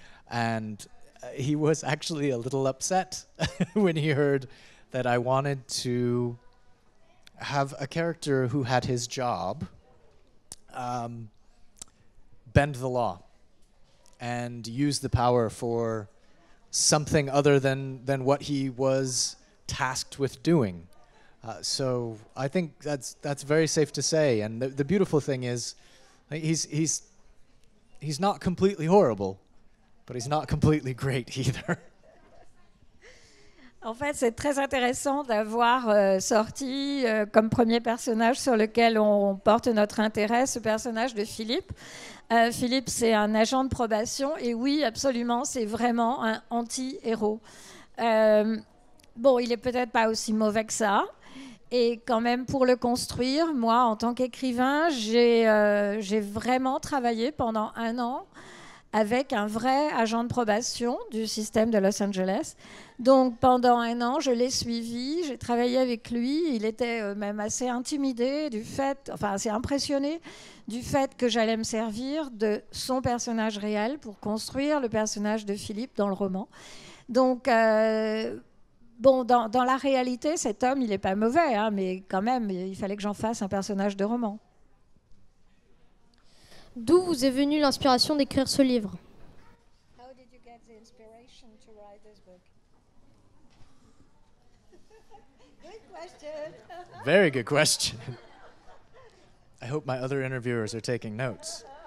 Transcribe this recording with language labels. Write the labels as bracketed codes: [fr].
[en] And he was actually a little upset when he heard that I wanted to have a character who had his job bend the law and use the power for something other than what he was tasked with doing. So I think that's very safe to say. And the beautiful thing is, he's not completely horrible, but he's not completely great either. [fr] En fait, c'est très intéressant d'avoir sorti comme premier personnage sur lequel on porte notre intérêt ce personnage de Philippe. Philippe, c'est un agent de probation et oui, absolument, c'est vraiment un anti-héros. Bon, il est peut-être pas aussi mauvais que ça. Et quand même, pour le construire, moi, en tant qu'écrivain, j'ai vraiment travaillé pendant 1 an avec un vrai agent de probation du système de Los Angeles. Donc pendant 1 an, je l'ai suivi, j'ai travaillé avec lui. Il était même assez intimidé du fait, enfin assez impressionné du fait que j'allais me servir de son personnage réel pour construire le personnage de Philippe dans le roman. Donc bon, dans la réalité, cet homme, il n'est pas mauvais, hein, mais quand même, il fallait que j'en fasse un personnage de roman. D'où vous est venue l'inspiration d'écrire ce livre ? [en] How did you get the inspiration to write this book? Good question. Very good question. I hope my other interviewers are taking notes.